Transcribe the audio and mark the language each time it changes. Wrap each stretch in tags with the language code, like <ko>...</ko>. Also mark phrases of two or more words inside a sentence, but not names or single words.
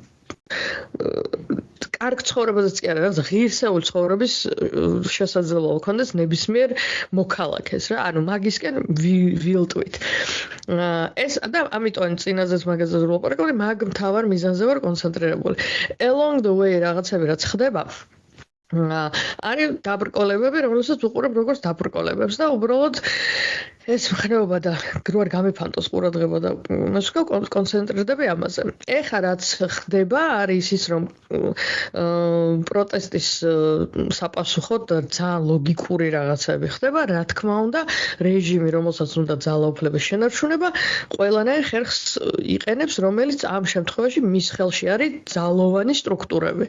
<ka>კარგ ცხოვრებაზეც კი არა, რაღაც ღირსეული ცხოვრების შესაძლებლობა ჰქონდეს ნებისმიერ მოქალაქეს რა, ანუ მაგისკენ ვილტვით. ეს და ამიტომ წინაზეც მაგაზე ვლაპარაკობდი, მაგ მთავარ მიზანზე ვარ კონცენტრირებული.</ka> <en>Along the way</en> <ka>რაღაცები რაც ხდება არის დაბრკოლებები, რომელსაც უყურებ როგორც დაბრკოლებებს და უბრალოდ ეს მხნეობა და გროარ გამიფანტოს ყურადღება და მასკო კონცენტრირდები ამაზე. ეხლა რაც ხდება არის ის, რომ პროტესტის საპასუხოდ ძალიან ლოგიკური რაღაცები ხდება, რა თქმა უნდა, რეჟიმი, რომელსაც უნდა ძალაუფლების შენარჩუნება, ყველანაირ ხერხს იყენებს, რომელიც ამ შემთხვევაში მის ხელში არის ძალოვანი სტრუქტურები.</ka>